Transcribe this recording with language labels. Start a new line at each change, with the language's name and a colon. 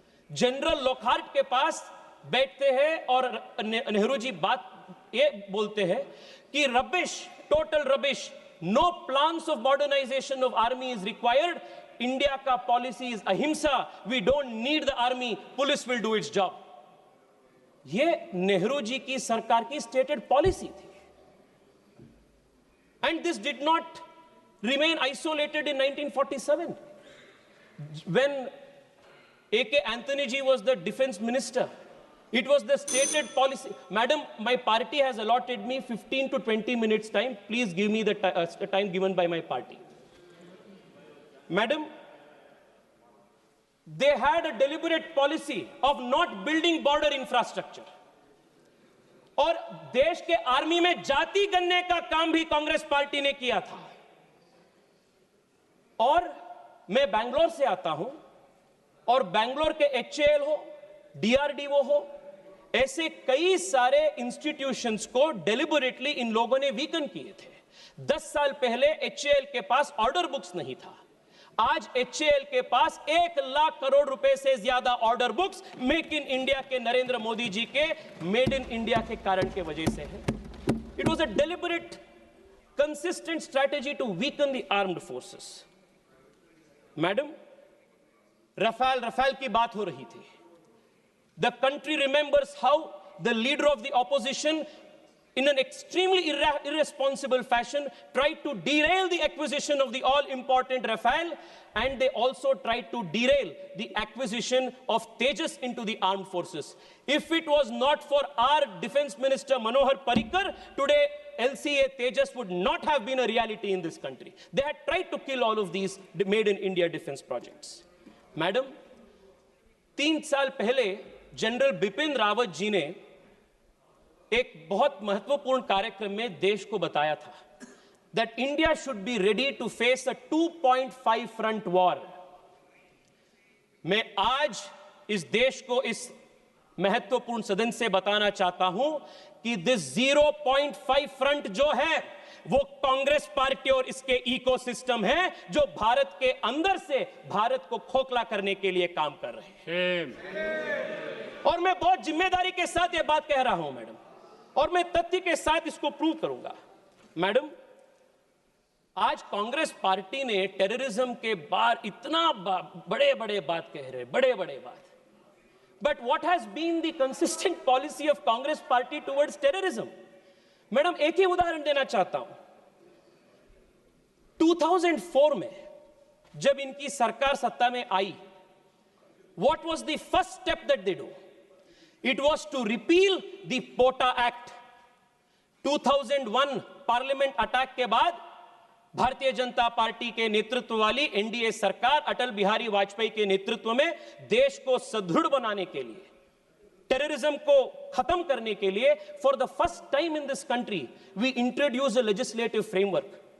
Hindi: General Lockhart के पास बैठते हैं और नेहरू जी बात ये बोलते हैं कि
English: Rubbish, total rubbish, no plans of modernisation of army is required, India का policy is ahimsa, we don't need the army, police will do its job.
Hindi: ये नेहरू जी की सरकार की स्टेटेड पॉलिसी थी।
English: And this did not remain isolated in 1947 when A.K. Anthony ji was the defense minister. It was the stated policy. Madam, my party has allotted me 15 to 20 minutes time. Please give me the time given by my party. Madam, they had a deliberate policy of not building border infrastructure.
Hindi: और देश के army में जाति गणने का काम भी Congress party ने किया था। और मैं बैंगलोर से आता हूं और बैंगलोर के HAL हो, DRDO हो, ऐसे कई सारे इंस्टीट्यूशंस को डेलिबरेटली इन लोगों ने वीकन किए थे। 10 साल पहले HAL के पास ऑर्डर बुक्स नहीं था। आज HAL के पास 1 लाख करोड़ रुपए से ज्यादा order books make in India के नरेंद्र मोदी जी के मेड इन इंडिया के कारण के वजह से है।
English: It was a deliberate consistent strategy to weaken the armed forces.
Hindi: Madam, Rafale की बात हो रही थी।
English: The country remembers how the leader of the opposition in an extremely irresponsible fashion tried to derail the acquisition of the all-important Rafale, and they also tried to derail the acquisition of Tejas into the armed forces. If it was not for our defense minister Manohar Parrikar, today LCA Tejas would not have been a reality in this country. They had tried to kill all of these made in India defense projects.
Hindi: Madam, 3 साल पहले general Bipin Rawat ji ने एक बहुत महत्वपूर्ण कार्यक्रम में देश को बताया था
English: that India should be ready to face a 2.5 front war.
Hindi: मैं आज इस देश को इस महत्वपूर्ण सदन से बताना चाहता हूं कि दिस 0.5 फ्रंट जो है वो कांग्रेस पार्टी और इसके इकोसिस्टम है जो भारत के अंदर से भारत को खोखला करने के लिए काम कर रहे हैं। और मैं बहुत जिम्मेदारी के साथ ये बात कह रहा हूं मैडम, और मैं तथ्य के साथ इसको प्रूव करूंगा। मैडम, आज कांग्रेस पार्टी ने टेररिज्म के बार इतना बड़े बड़े बात कह रहे, बड़े बड़े बात,
English: But what has been the consistent policy of Congress party towards terrorism?
Hindi: Madam, एक ही उदाहरण देना चाहता हूं। 2004 में जब इनकी सरकार सत्ता में आई,
English: what was the first step that they do? It was to repeal the POTA Act.
Hindi: 2001 parliament attack के बाद भारतीय जनता पार्टी के नेतृत्व वाली एनडीए सरकार अटल बिहारी वाजपेयी के नेतृत्व में देश को सुदृढ़ बनाने के लिए, टेररिज्म को खत्म करने के लिए,
English: For the first time in this country we introduce a legislative framework.